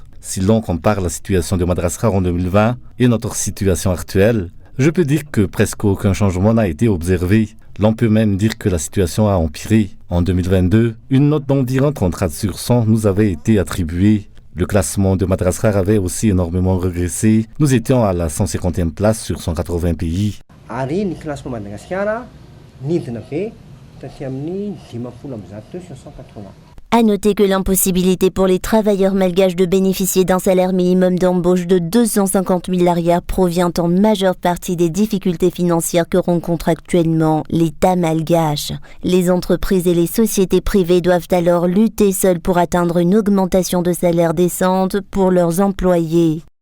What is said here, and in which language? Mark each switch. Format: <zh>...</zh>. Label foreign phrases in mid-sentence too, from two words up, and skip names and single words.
<fr>Si l'on compare la situation de Madagascar en 2020 et notre situation actuelle, je peux dire que presque aucun changement n'a été observé. L'on peut même dire que la situation a empiré. En 2022, une note d'environ 34 sur 100 nous avait été attribuée. Le classement de Madagascar avait aussi énormément régressé. Nous étions à la 150e place sur 180 pays.</fr> <mg>Ary ny classement Madagascar nidina be taty amin'ny 50 sur 180.</mg> <fr>À noter que l'impossibilité pour les travailleurs malgaches de bénéficier d'un salaire minimum d'embauche de 250 000 larias provient en majeure partie des difficultés financières que rencontre actuellement l'État malgache. Les entreprises et les sociétés privées doivent alors lutter seules pour atteindre une augmentation de salaire décente pour leurs employés.</fr>